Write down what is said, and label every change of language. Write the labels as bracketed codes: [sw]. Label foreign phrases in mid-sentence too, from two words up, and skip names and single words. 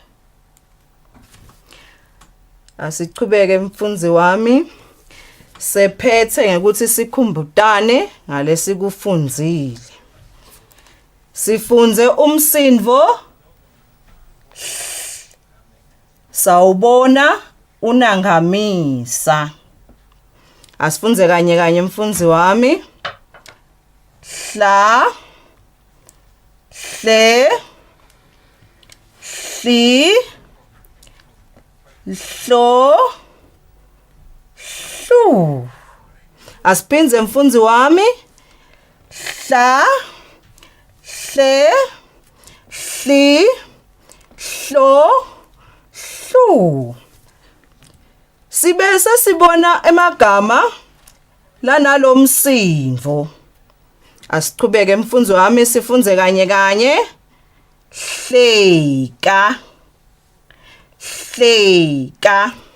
[ss] Asichubeke mfundzi wami, sephethe ngekuthi sikhumbutane ngalesikufundzile. Sifunze umsindvo, sawubona unangamisa. Asifunze kanye kanye mfundzi wami. Hla, hle, hli, hlo, hlu. Asiphinze mfundzi wami. Hla, hle, hli, hlo, hlu. Sibese sibona emagama lanalomsindvo. Asichubeke mfundzi wami, sifunze kanye kanye. Hleka, hleka.